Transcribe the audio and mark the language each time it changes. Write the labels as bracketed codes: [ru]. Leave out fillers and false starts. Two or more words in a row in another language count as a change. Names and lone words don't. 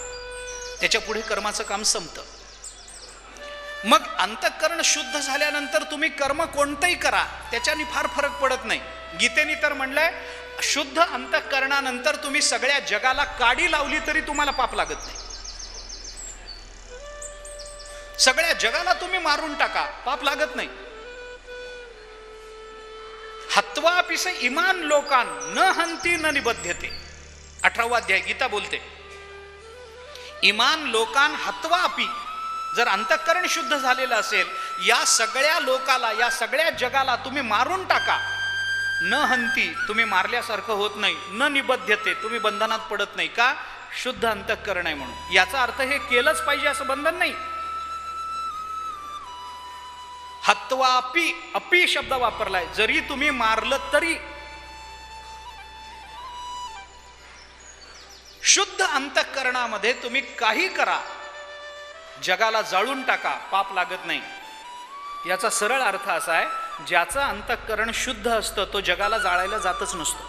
[mr] त्याच्या पुढे कर्माचं काम संपतं. मग अंतःकरण शुद्ध झाल्यानंतर तुम्ही कर्म कोणतंही करा, त्याच्याने फार फरक पडत नाही. गीतेने तर म्हणलंय, शुद्ध अंतःकरणानंतर तुम्ही सगळ्या जगाला काडी लावली तरी तुम्हाला पाप लागत नाही. सगळ्या जगाला तुम्ही मारून टाका, पाप लागत नाही. [sa] हत्वा पिस इमान लोकान न हंती न निबध्यते, [mr] 18वा अध्याय गीता बोलते. [sa] इमान लोकान हत्वा अपि, [mr] जर अंतःकरण शुद्ध झालेलं असेल, या सगळ्या लोकाला, या सगळ्या जगाला तुम्ही मारून टाका. [sa] न हंती, [mr] तुम्ही मारल्यासारखं होत नाही. [sa] न निबध्यते, [mr] तुम्ही बंधनात पडत नाही. का? शुद्ध अंतःकरण आहे म्हणून. याचा अर्थ हे केलंच पाहिजे असं बंधन नाही. हत्वापि, अपि शब्द वापरलाय. जरी तुम्ही मारलं तरी शुद्ध अंतःकरणामध्ये तुम्ही काही करा, जगाला जाळून टाका, पाप लागत नाही. याचा सरळ अर्थ असा आहे, ज्याचं अंतःकरण शुद्ध असतं तो जगाला जाळायला जातच नसतो.